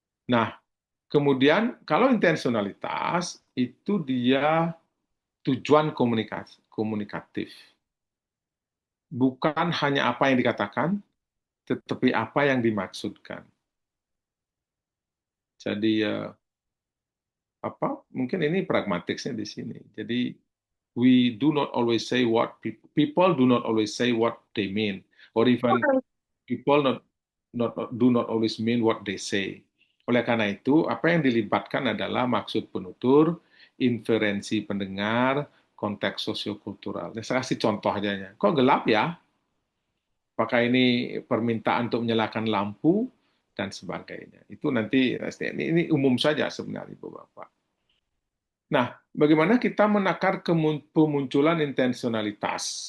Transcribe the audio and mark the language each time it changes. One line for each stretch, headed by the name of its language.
Indonesian: Nah, kemudian kalau intensionalitas itu dia tujuan komunikatif. Bukan hanya apa yang dikatakan, tetapi apa yang dimaksudkan. Jadi mungkin ini pragmatiknya di sini.
English: Jadi we do not always say what people do not always say what they mean, or even people do not always mean what they say.
Indonesian: Oleh karena itu, apa yang dilibatkan adalah maksud penutur, inferensi pendengar, konteks sosiokultural. Saya kasih contoh aja. Kok gelap ya? Apakah ini permintaan untuk menyalakan lampu dan sebagainya. Itu nanti ini umum saja sebenarnya, Ibu Bapak. Nah, bagaimana kita menakar pemunculan intensionalitas?